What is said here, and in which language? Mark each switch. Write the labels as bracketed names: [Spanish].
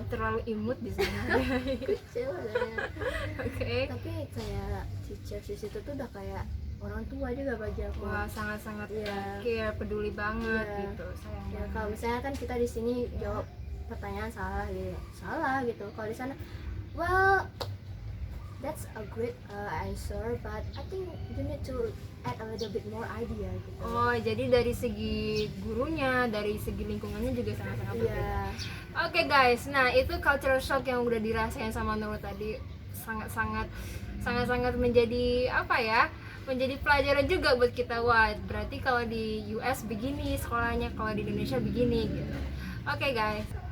[Indonesian] Terlalu imut di sana. Kecil adanya. Oke. Tapi kayak teacher di situ tuh udah kayak orang tua juga bagi aku. Wah, sangat-sangat Iya. care, peduli banget Iya. gitu, sayang Ya, banget. kalau misalnya kan kita di sini jawab pertanyaan salah gitu. Kalau di sana, [English] well, that's a great answer, but I think you need to add a little bit more idea [Indonesian] gitu. Oh, jadi dari segi gurunya, dari segi lingkungannya juga sangat-sangat berbeda. Iya. Oke guys, nah itu cultural shock yang udah dirasain sama Nurul tadi, sangat-sangat sangat-sangat menjadi apa ya, menjadi pelajaran juga buat kita. Wah, berarti kalau di US begini sekolahnya, kalau di Indonesia begini gitu. Oke guys.